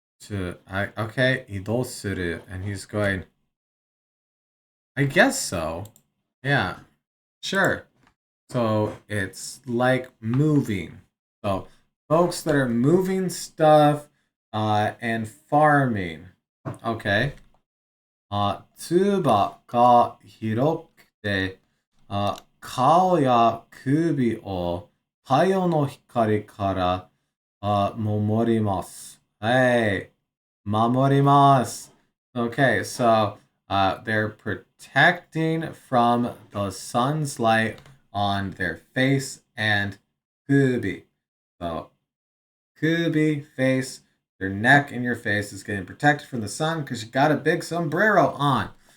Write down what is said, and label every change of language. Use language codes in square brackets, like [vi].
[en] Okay, [ja] 移動する. [en] And he's going, I guess so. Yeah, sure. So it's like moving. So folks that are moving stuff and farming. Okay. [ja] つばが広くて、顔や首を太陽の光から守ります. Hey, 守ります. [en] Okay, so they're protecting from the sun's light on their face and kubi. So, kubi, face, their neck and your face is getting protected from the sun because you got a big sombrero on.